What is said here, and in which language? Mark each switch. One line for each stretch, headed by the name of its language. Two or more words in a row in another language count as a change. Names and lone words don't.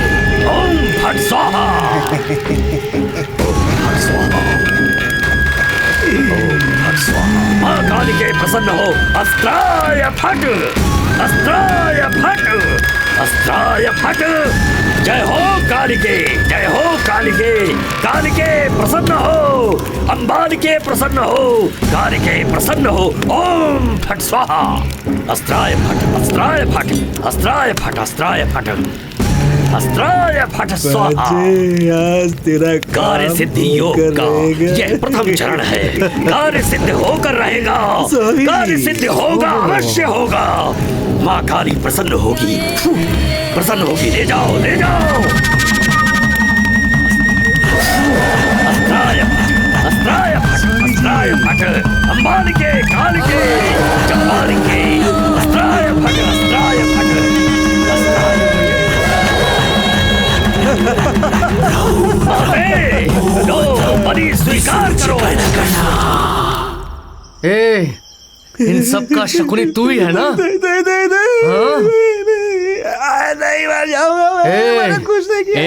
Hindi: ओम फट स्वाहा। ओम फट स्वाहा। ओम फट स्वाहा। कालिके प्रसन्न हो। अस्त्राय फट, अस्त्राय फट, अस्त्राय फट। जय हो कालिके, जय हो कालिके। कालिके प्रसन्न हो, अंबालिके प्रसन्न हो, कालिके प्रसन्न हो। ओम फट स्वाहा। अस्त्राय फट, अस्त्राय फट, अस्त्राय फट, अस्त्राय फट, अस्त्राय फट स्वाहा। आज तेरा कार्य सिद्धि योग का यह प्रथम चरण है। कार्य सिद्ध होकर रहेगा, कार्य सिद्ध होगा, अवश्य होगा। माँ काली प्रसन्न होगी, प्रसन्न होगी। ले जाओ, ले जाओ। अस्त्राय फट, अस्त्राय फट, अस्त्राय फट। अंबालिके, कालिके, चंबालिके। अस्त्राय फट, अस्त्राय फट, अस्त्राय फट। लो, बलि स्वीकार करो। इन सब का शकुनी तू ही है ना? नहीं मर जाऊंगा मैं, मैंने कुछ नहीं किया।